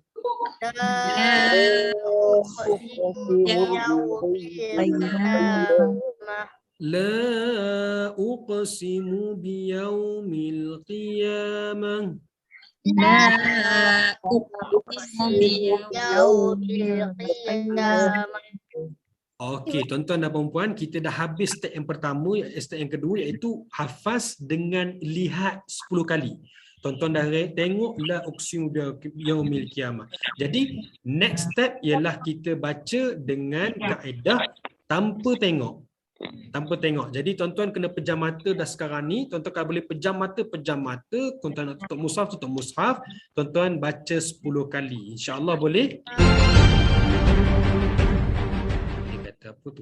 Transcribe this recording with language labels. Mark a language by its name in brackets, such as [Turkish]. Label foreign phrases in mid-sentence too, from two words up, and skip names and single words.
[Arabic] لا أقسم بيوم القيامة لا أقسم بيوم القيامة لا أقسم بيوم القيامة. [Malay] Okey, tuan-tuan dan puan-puan, kita dah habis step yang pertama, step yang kedua iaitu hafaz dengan lihat 10 kali. Tuan-tuan dah tengok [Arabic] لا أقسم بيوم القيامة. [Malay] Jadi [English] next step [Malay] ialah kita baca dengan kaedah tanpa tengok. Tanpa tengok. Jadi tuan-tuan kena pejam mata dah sekarang ni. Tuan-tuan kalau boleh pejam mata, pejam mata. Tuan-tuan nak tutup mushaf, tutup mushaf. Tuan-tuan baca 10 kali. InsyaAllah boleh? Dia kata apa tu?